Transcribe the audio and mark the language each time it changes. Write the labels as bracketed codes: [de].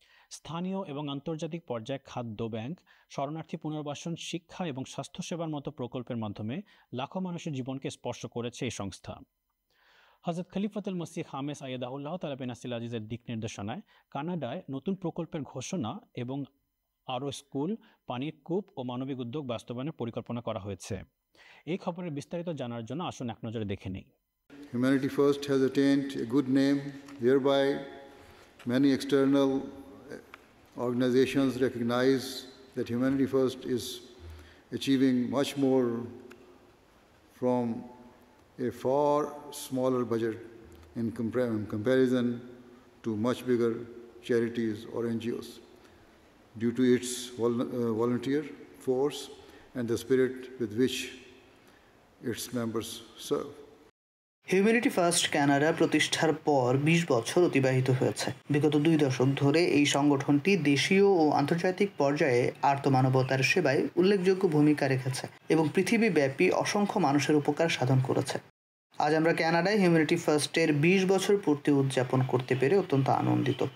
[bn] স্থানীয় এবং আন্তর্জাতিক পর্যায়ে খাদ্য ব্যাংক, শরণার্থী পুনর্বাসন, শিক্ষা এবং স্বাস্থ্যসেবার মতো প্রকল্পের মাধ্যমে লাখো মানুষের জীবনকে স্পর্শ করেছে এই সংস্থা। হযরত খলিফাতুল মসিহ খামেস আইয়াদাহুল্লাহ তাআলা বিন নাসিল আজিজের দিক নির্দেশনায় কানাডায় নতুন প্রকল্পের ঘোষণা এবং আরও স্কুল, পানির কূপ ও মানবিক উদ্যোগ বাস্তবায়নের পরিকল্পনা করা হয়েছে। এই খবরের বিস্তারিত জানার জন্য আসুন এক নজরে দেখে নেই। [en] Humanity First has attained a good name, whereby many external organizations recognize that Humanity First is achieving much more from a far smaller budget in comparison to much bigger charities or NGOs, due to its volunteer force and the spirit with which its members serve. [bn] Humanity first Canada প্রতিষ্ঠার পর 20 বছর অতিবাহিত হয়েছে। বিগত 2 দশক ধরে এই সংগঠনটি দেশীয় ও আন্তর্জাতিক পর্যায়ে আর্তমানবতার সেবায় উল্লেখযোগ্য ভূমিকা রেখেছে এবং পৃথিবীব্যাপী অসংখ্য মানুষের উপকার সাধন করেছে। আজ আমরা কানাডায় হিউম্যানিটি ফার্স্টের 20 বছর পূর্তি উদযাপন করতে পেরে অত্যন্ত আনন্দিত।